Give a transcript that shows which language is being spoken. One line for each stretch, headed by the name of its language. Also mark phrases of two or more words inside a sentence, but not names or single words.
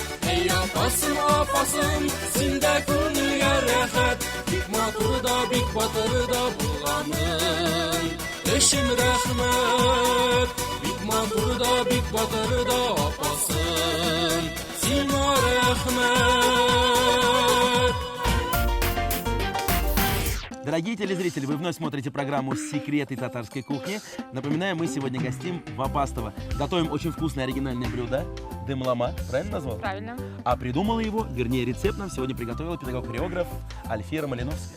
Tatar: Эй апасым, апасым, синдә күңелгә рәхәт, бик матур да, бик батыр да булганың өчен рәхмәт. Матурда, бик батырда, апасым, сиңа рәхмәт.
Russian: Дорогие телезрители, вы вновь смотрите программу «Секреты татарской кухни». Напоминаю, мы сегодня гостим в Апастово. Готовим очень вкусное оригинальное блюдо – дымлама. Правильно назвал? Правильно. А придумала его, вернее, рецепт нам сегодня приготовила педагог-хореограф Альфира Малиновская.